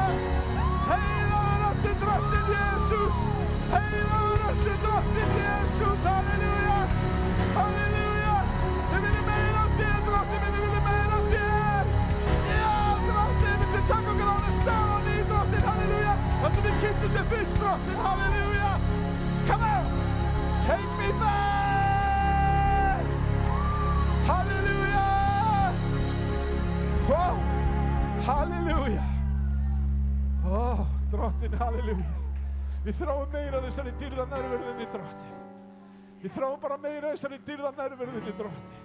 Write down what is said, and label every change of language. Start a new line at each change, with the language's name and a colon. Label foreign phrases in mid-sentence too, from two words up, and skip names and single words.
Icelandic: Heilagur ertu drottinn Jesus. Heilagur ertu drottinn Jesus, halleluja. Halleluja. Við viljum meira af þér, drottinn minn, við viljum meira af þér. Já, drottinn, við taka okkur á hana stað á ný, drottinn, halleluja. Það sem við kynntumst þér fyrst, drottinn, halleluja.
English: Come on, take me back.
Icelandic: Halleluja. Wow, halleluja. Drottinn, halleluja. Við þráum meira þessari dýrða nærverðinni, drottinn. Við þráum bara meira þessari dýrða nærverðinni, drottinn.